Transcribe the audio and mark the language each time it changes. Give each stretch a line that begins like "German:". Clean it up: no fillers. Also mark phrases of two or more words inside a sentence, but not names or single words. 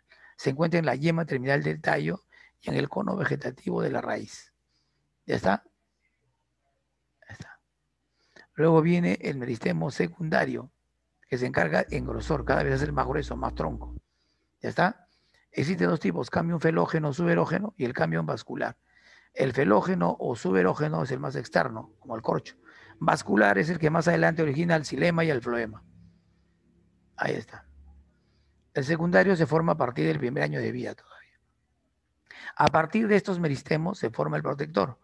Spanish: Se encuentra en la yema terminal del tallo y en el cono vegetativo de la raíz. ¿Ya está? Ya está. Luego viene el meristemo secundario, que se encarga en grosor, cada vez hacer más grueso, más tronco. ¿Ya está? Existen 2 tipos, cambium felógeno, suberógeno y el cambium vascular. El felógeno o suberógeno es el más externo, como el corcho. Vascular es el que más adelante origina el xilema y el floema. Ahí está. El secundario se forma a partir del primer año de vida todavía. A partir de estos meristemos se forma el protector.